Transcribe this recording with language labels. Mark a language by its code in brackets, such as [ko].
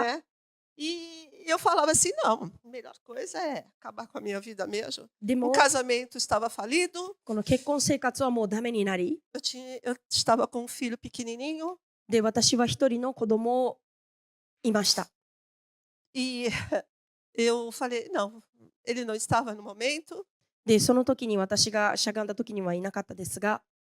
[pt] né? E eu falava assim, não, a melhor coisa é acabar com a minha vida mesmo. [ja] で [pt] O [ja] も [pt] casamento estava falido, [ja] この結婚生活はもうダメになり、 [pt] eu estava com um filho pequenininho [ja] で、私は一人の子供をいました。 [pt] e eu falei, não, ele não estava no momento [ja] で、その時に私がしゃがんだ時にはいなかったですが、